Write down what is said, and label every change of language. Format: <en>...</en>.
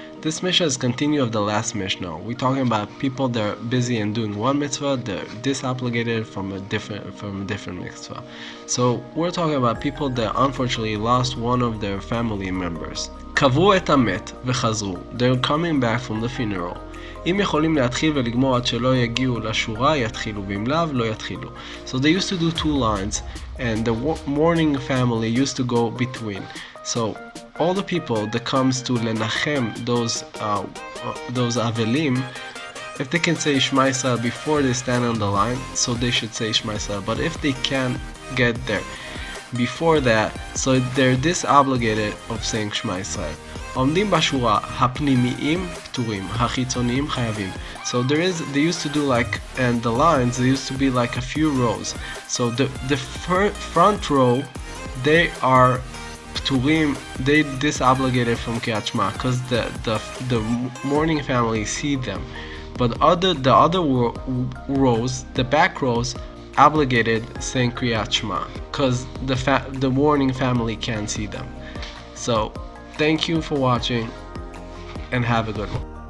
<en>This Mishnah is continue of the last Mishnah. We're talking about people that are busy and doing one mitzvah, they're disobligated from a different mitzvah. So we're talking about people that unfortunately lost one of their family members.</en> <he>Kavu et hamet v'chazru.</he> <en>They're coming back from the funeral.</en> <he>אם יכולים להתחיל ולגמור עד שלא יגיעו לשורה, יתחילו, ואם לאו, לא יתחילו.</he> <en>So they used to do two lines, and the mourning family used to go between. So all the people that comes to lenachem those avelim, if they can say Shema Yisrael before they stand on the line, so they should say Shema Yisrael. But if they can't get there before that, so they're disobligated of saying Shema Yisrael.</en> <he>עומדים בשורה, הפנימיים פטורים, החיצוניים חייבים.</he> <en>So they used to do like, and the lines, there used to be like a few rows. So the front row, they are pturim, they disobligated from Kriyat Shema, because the mourning family see them. But the other rows, the back rows, obligated saying Kriyat Shema, because the mourning family can't see them. So thank you for watching and have a good one.</en>